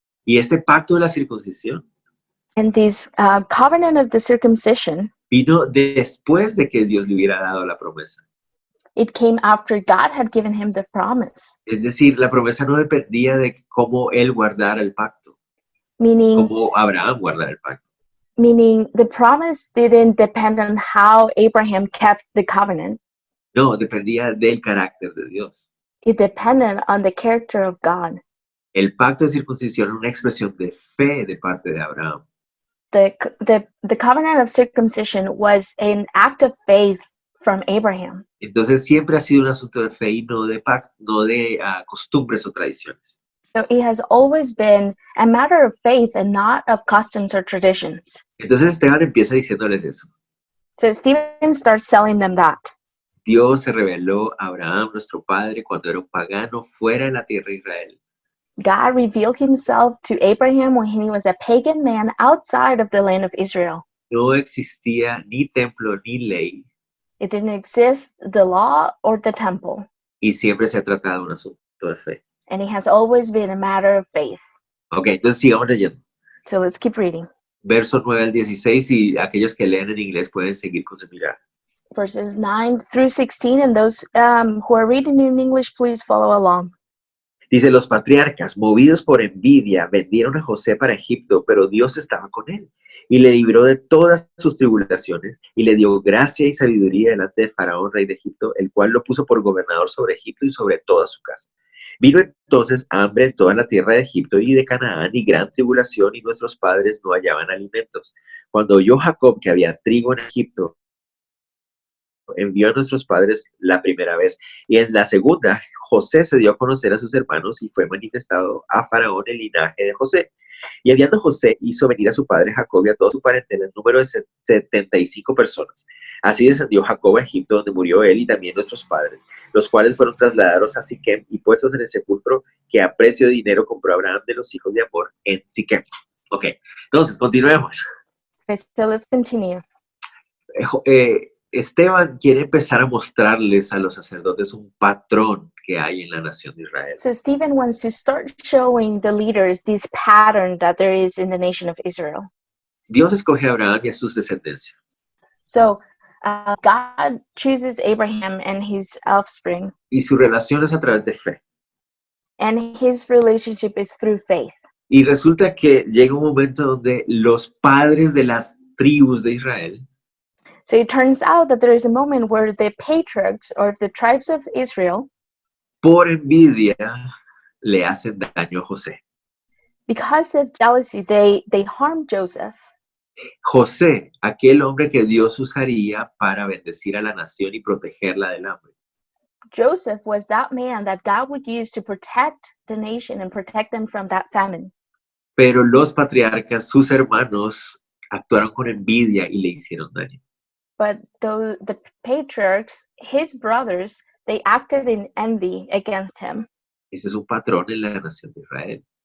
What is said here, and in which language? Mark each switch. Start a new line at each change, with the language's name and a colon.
Spanish: Y este pacto de la circuncisión
English: And this covenant of the circumcision,
Spanish: vino después de que Dios le hubiera dado la promesa.
English: it came after God had given him the promise.
Spanish: Es decir, la promesa no dependía de cómo él guardara el pacto,
English: Meaning
Spanish: cómo Abraham guardara el pacto.
English: the promise didn't depend on how Abraham kept the covenant.
Spanish: No, dependía del carácter de Dios.
English: It depended on the character of God.
Spanish: El pacto de circuncisión es una expresión de fe de parte de Abraham.
English: The covenant of circumcision was an act of faith from Abraham.
Spanish: Entonces siempre ha sido un asunto de fe y no de pacto, no de costumbres o tradiciones.
English: So it has always been a matter of faith and not of customs or traditions.
Spanish: Entonces Esteban empieza diciéndoles eso.
English: So Stephen starts telling them that.
Spanish: Dios se reveló a Abraham, nuestro padre, cuando era un pagano fuera de la tierra de Israel.
English: God revealed himself to Abraham when he was a pagan man outside of the land of Israel.
Spanish: No existía ni templo ni ley
English: It didn't exist, the law or the temple.
Spanish: y siempre se ha tratado de un asunto de fe.
English: And it has always been a matter of faith.
Spanish: Ok, entonces sigamos leyendo.
English: So let's keep reading.
Spanish: Versos 9 al 16 y aquellos que leen en inglés pueden seguir con su mirada.
English: Verses 9 through 16, and those who are reading in English, please follow along.
Spanish: Dice, los patriarcas, movidos por envidia, vendieron a José para Egipto, pero Dios estaba con él y le libró de todas sus tribulaciones y le dio gracia y sabiduría delante de Faraón, rey de Egipto, el cual lo puso por gobernador sobre Egipto y sobre toda su casa. Vino entonces hambre en toda la tierra de Egipto y de Canaán y gran tribulación, y nuestros padres no hallaban alimentos. Cuando oyó Jacob que había trigo en Egipto, envió a nuestros padres la primera vez, y en la segunda José se dio a conocer a sus hermanos y fue manifestado a Faraón el linaje de José. Y enviando José hizo venir a su padre Jacob y a todo su parentela en número de 75 personas. Así descendió Jacob a Egipto, donde murió él y también nuestros padres, los cuales fueron trasladados a Siquem y puestos en el sepulcro que a precio de dinero compró Abraham de los hijos de Amor en Siquem. Ok, entonces continuemos.
English: Okay, so let's continue.
Spanish: Esteban quiere empezar a mostrarles a los sacerdotes un patrón que hay en la nación de Israel.
English: So Stephen wants to start showing the leaders this pattern that there is in the nation of Israel.
Spanish: Dios escoge a Abraham y a sus descendencias.
English: So God chooses Abraham and his offspring,
Spanish: Y su relación es a través de fe.
English: and his relationship is through faith.
Spanish: Y resulta que llega un momento donde los padres de las tribus de Israel
English: So it turns out that there is a moment where the patriarchs or the tribes of Israel,
Spanish: por envidia, le hacen daño a José.
English: because of jealousy, they harmed Joseph.
Spanish: José, aquel hombre que Dios usaría para bendecir a la nación y protegerla del hambre.
English: Joseph was that man that God would use to protect the nation and protect them from that famine.
Spanish: Pero los patriarcas, sus hermanos, actuaron con envidia y le hicieron daño.
English: But the patriarchs, his brothers, they acted in envy against him.
Spanish: Este es un patrón en la nación de Israel,